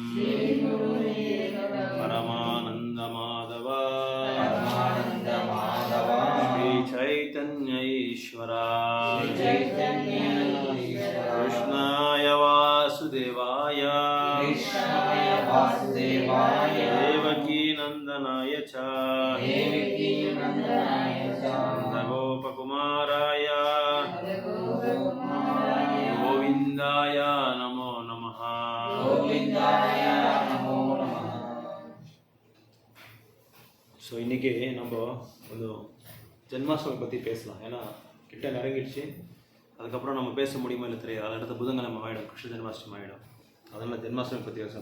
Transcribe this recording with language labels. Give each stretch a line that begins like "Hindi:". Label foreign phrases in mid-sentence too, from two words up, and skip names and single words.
Sanskrit: परमानन्दमाधव श्रीचैतन्य ईश्वरा कृष्णाय वासुदेवाय देवकीनन्दनाय च नन्दगोपकुमाराय गोविन्दाय नमो नमः.
Tamil: ஸோ இன்றைக்கி நம்ம ஒரு ஜென்மாஷ்டமி பற்றி பேசலாம். ஏன்னா கிட்ட நெருங்கிடுச்சு. அதுக்கப்புறம் நம்ம பேச முடியுமா இல்லை தெரியாது. அதை அடுத்த புதன்கிழமை ஆகிடும், கிருஷ்ண ஜென்மாஷ்டமி ஆகிடும். அதனால் ஜென்மாஷ்டமி பற்றி பேசலாம்.